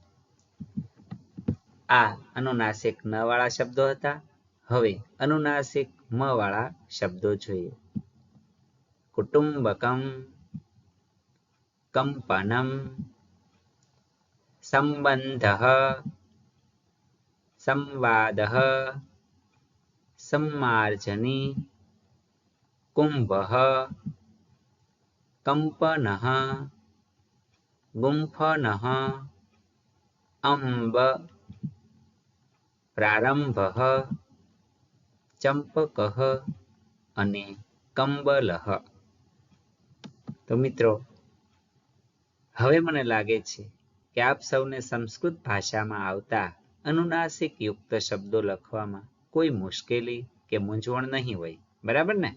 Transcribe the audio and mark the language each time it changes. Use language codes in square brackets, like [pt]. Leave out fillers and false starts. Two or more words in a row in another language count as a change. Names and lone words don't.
[gu] આ અનુનાસિક ન વાળા શબ્દો હતા. હવે અનુનાસિક મ વાળા શબ્દો જોઈએ. [sa] कुटुंबकम, कंपनम, संबंधः, संवादः, सम्मार्जनी, कुंभः, कंपनः, गुंफनः, अंब, प्रारंभः, चंपकः અને કંબલઃ. [gu] તો મિત્રો, હવે મને લાગે છે કે આપ સૌને સંસ્કૃત ભાષામાં આવતા અનુનાસિક યુક્ત શબ્દો લખવામાં કોઈ મુશ્કેલી કે મૂંઝવણ નહીં હોય, બરાબર ને?